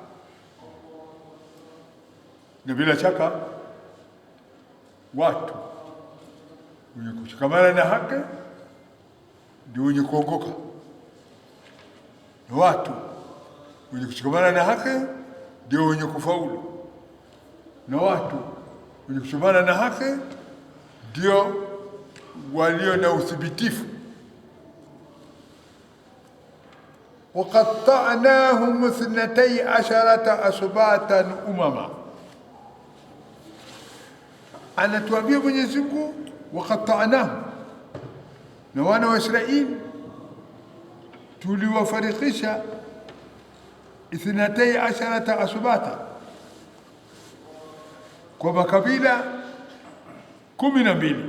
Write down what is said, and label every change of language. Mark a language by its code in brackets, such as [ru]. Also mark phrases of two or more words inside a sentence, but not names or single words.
[sw] Na bila shaka watu wenye kushikamana na haki ndio wenye kuongoka, na watu wenye kushikamana na haki ndio wenye kufaulu, na watu wenye kushikamana na haki ndio walio na uthibitifu. [ar] وقطعناهم 12 أسباطا أمما. [sw] Anatuambia Mwenyezi Mungu, waqatta'nahum, na wana wa Israeli tuliwafarikisha 12 asbata, kwa makabila 12.